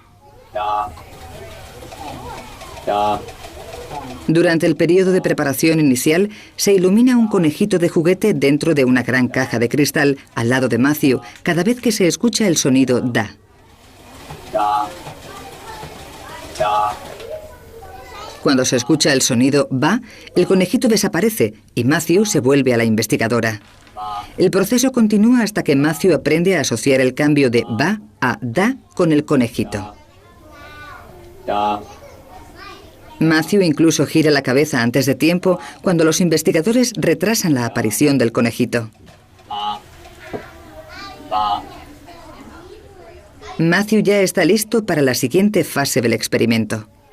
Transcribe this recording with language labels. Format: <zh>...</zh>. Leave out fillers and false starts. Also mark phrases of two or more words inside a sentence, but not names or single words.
<es>Durante el periodo de preparación inicial, se ilumina un conejito de juguete dentro de una gran caja de cristal al lado de Matthew cada vez que se escucha el sonido da. Cuando se escucha el sonido ba, el conejito desaparece y Matthew se vuelve a la investigadora. El proceso continúa hasta que Matthew aprende a asociar el cambio de ba a da con el conejito. Matthew incluso gira la cabeza antes de tiempo cuando los investigadores retrasan la aparición del conejito. Matthew ya está listo para la siguiente fase del experimento.</es>